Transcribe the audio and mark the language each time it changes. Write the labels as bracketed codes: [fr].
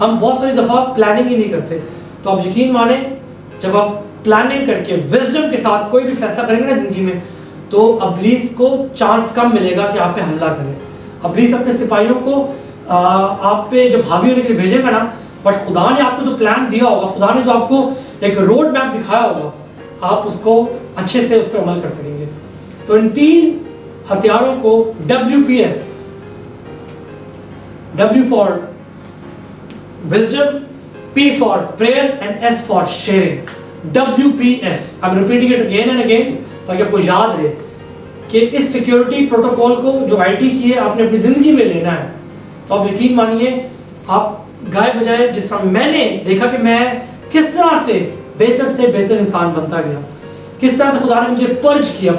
[ur] ہم بہت ساری دفعہ پلاننگ ہی نہیں کرتے. تو آپ یقین مانیں جب آپ پلاننگ کر کے وزڈم کے ساتھ کوئی بھی فیصلہ کریں گے نا زندگی میں تو ابلیس کو چانس کم ملے گا کہ آپ پہ حملہ کرے. ابلیس اپنے سپاہیوں کو آپ پہ جب حاوی ہونے کے لیے بھیجے گا نا, بٹ خدا نے آپ کو جو پلان دیا ہوگا, خدا نے جو آپ کو ایک روڈ میپ دکھایا ہوگا, آپ اس کو اچھے سے اس پہ عمل کر سکیں گے. تو ان 3 ہتھیاروں کو [en] WPS, W for wisdom, P for prayer and S for sharing. [ur] WPS, [en] I'm repeating it again and again [ur] تاکہ آپ کو یاد رہے کہ اس سیکیورٹی پروٹوکول کو جو IT کی ہے آپ نے اپنی زندگی میں لینا ہے. تو آپ یقین مانیے آپ گائے بجائے جس طرح میں نے دیکھا کہ میں کس طرح سے بہتر انسان بنتا گیا, کس طرح سے خدا نے مجھے پرج کیا.